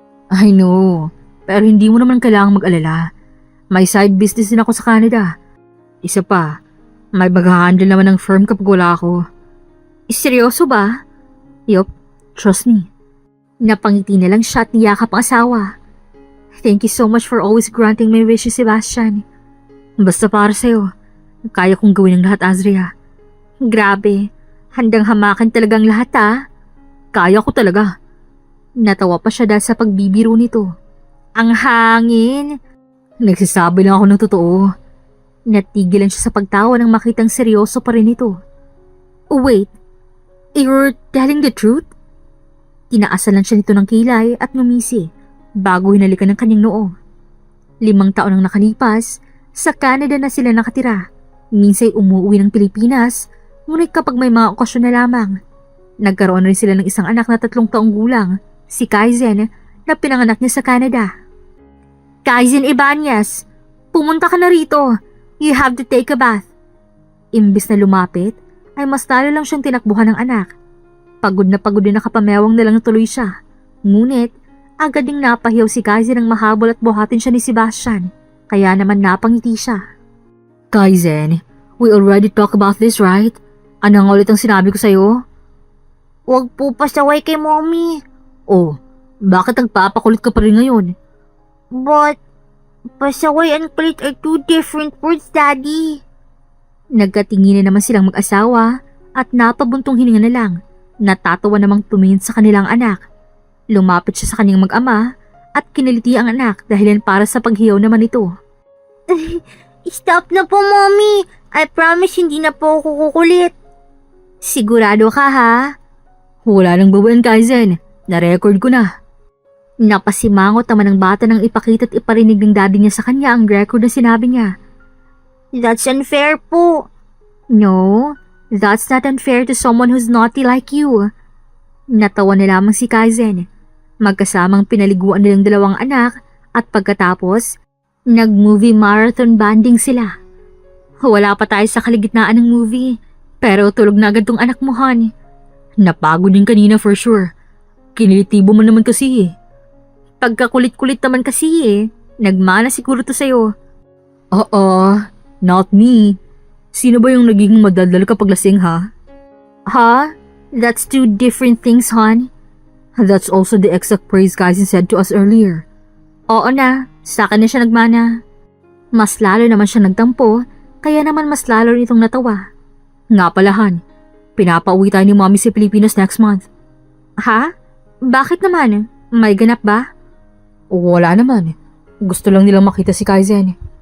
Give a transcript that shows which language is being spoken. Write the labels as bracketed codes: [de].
[en] I know. [tl] Pero hindi mo naman kailangang mag-alala. May side business din ako sa Canada. Isa pa, may mag-handle naman ng firm kapag wala ako. Seryoso ba? [en] Yup, trust me. [tl] Napangiti na lang siya at niyakap ang asawa. [en] Thank you so much for always granting my wishes, Sebastian. [tl] Basta para sa'yo, kaya kong gawin ang lahat, Azria. Grabe, handang hamakan talagang lahat Kaya ko talaga. Natawa pa siya dahil sa pagbibiro nito. Ang hangin. Nagsasabi lang ako ng totoo. Natigilan siya sa pagtawa nang makitang seryoso pa rin ito. [en] Wait, you're telling the truth? [tl] Tinaasan lang siya nito ng kilay at ngumisi bago hinalikan ng kanyang noo. 5 taon ang nakalipas, sa Canada na sila nakatira. Minsay umuwi ng Pilipinas, ngunit kapag may mga okasyon na lamang. Nagkaroon rin sila ng isang anak na 3 taong gulang, si Kaizen, na pinanganak niya sa Canada. [en] Kaizen Ibanez, [tl] pumunta ka na rito. [en] You have to take a bath. [tl] Imbis na lumapit, ay mas lalo lang siyang tinakbuhan ng anak. Pagod na nakapamewang na lang tuloy siya. Ngunit, agad ding napahiyaw si Kaizen nang mahabol at buhatin siya ni Sebastian. Kaya naman napangiti siya. [en] Kaizen, we already talked about this, right? [tl] Ano nga ulit ang sinabi ko sa'yo? Huwag po pasaway kay Mommy. Oh, bakit nagpapakulit ka pa rin ngayon? [en] But, pasaway and kulit are 2 different words, Daddy. [tl] Nagkatingin na naman silang mag-asawa at napabuntong hininga na lang. Natatawa namang tumingin sa kanilang anak. Lumapit siya sa kanyang mag-ama at kiniliti ang anak dahilan para sa paghiyaw naman ito. [en] Stop [tl] na po, Mommy. [en] I promise [tl] hindi na po ako kukulit. Sigurado ka, ha? Wala nang bawian, Kaizen. Na-record ko na. Napasimangot naman ng bata nang ipakita at iparinig ng daddy niya sa kanya ang record na sinabi niya. [en] That's unfair po. No, that's not unfair to someone who's naughty like you. [tl] Natawa na lamang si Kaizen. Magkasamang pinaliguan nilang 2 anak at pagkatapos, nag-movie marathon banding sila. Wala pa tayo sa kaligitnaan ng movie, pero tulog na agad tong anak mo, hon. Napagod din kanina [en] for sure. [tl] Kinilitibo mo naman kasi Pagkakulit-kulit naman kasi nagmana siguro to sa'yo. Oo, [en] not me. [tl] Sino ba yung naging madaldal kapag lasing, ha? Ha? [en] That's 2 different things, hon. That's also the exact praise Kaizen said to us earlier. [tl] Oo na, sa akin na siya nagmana. Mas lalo naman siya nagtampo, kaya naman mas lalo nitong natawa. Nga pala, Han, pinapauwi tayo ni Mommy sa Pilipinas [en] next month. [tl] Ha? Bakit naman? May ganap ba? Wala naman. Gusto lang nilang makita si Kaizen.